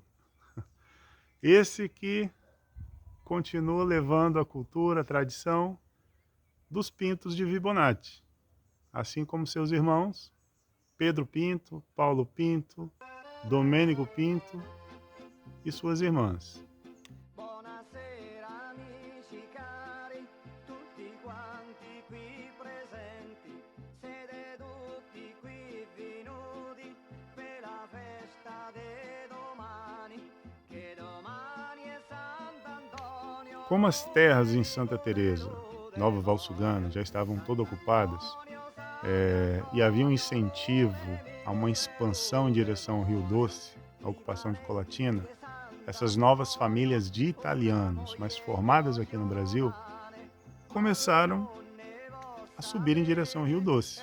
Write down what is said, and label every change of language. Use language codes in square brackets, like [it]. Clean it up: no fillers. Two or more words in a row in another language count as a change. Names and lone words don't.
[pt] Esse que continua levando a cultura, a tradição dos Pintos de Vibonati, assim como seus irmãos, Pedro Pinto, Paulo Pinto, Domênico Pinto e suas irmãs. [it] Buonasera amici cari, tutti quanti qui presenti, siete tutti qui venuti per la festa di domani, che domani è Sant'Antonio. [pt] Como as terras em Santa Teresa, Nova Valsugana, já estavam todas ocupadas, e havia um incentivo a uma expansão em direção ao Rio Doce, a ocupação de Colatina, essas novas famílias de italianos, mas formadas aqui no Brasil, começaram a subir em direção ao Rio Doce.